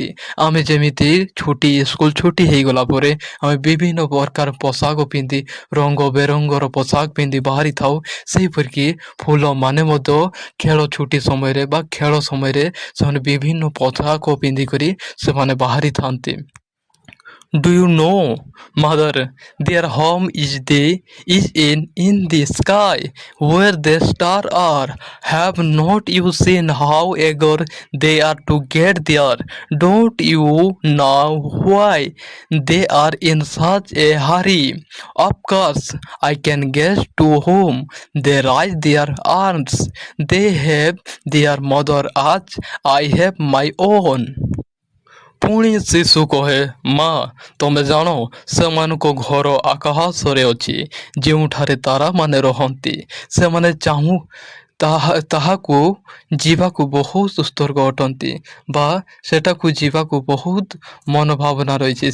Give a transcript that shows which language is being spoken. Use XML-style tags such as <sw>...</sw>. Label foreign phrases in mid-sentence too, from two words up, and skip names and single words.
<or>ଆମେ ଯେମିତି ସ୍କୁଲ ଛୁଟି ହେଇଗଲା ପରେ ଆମେ ବିଭିନ୍ନ ପ୍ରକାର ପୋଷାକ ପିନ୍ଧି ରଙ୍ଗ ବେରଙ୍ଗର ପୋଷାକ ପିନ୍ଧି ବାହାରିଥାଉ ସେହିପରିକି ଫୁଲମାନେ ମଧ୍ୟ ଖେଳ ଛୁଟି ସମୟରେ ବା ଖେଳ ସମୟରେ ସେମାନେ ବିଭିନ୍ନ ପୋଷାକ ପିନ୍ଧିକରି ସେମାନେ ବାହାରିଥାନ୍ତି.</or> <en>Do you know, mother, their home is in the sky, where the stars are. Have not you seen how eager they are to get there? Don't you know why they are in such a hurry? Of course, I can guess to whom they raise their arms. They have their mother as I have my own.</en> <or>ପୁଣି ଶିଶୁ କହେ, ମା, ତମେ ଜାଣ ସେମାନଙ୍କ ଘର ଆକାଶରେ ଅଛି, ଯେଉଁଠାରେ ତାରାମାନେ ରହନ୍ତି। ସେମାନେ ତାହାକୁ ଯିବାକୁ ବହୁତ ଉତ୍ସର୍ଗ ଅଟନ୍ତି ବା ସେଟାକୁ ଯିବାକୁ ବହୁତ ମନୋଭାବନା ରହିଛି।</or>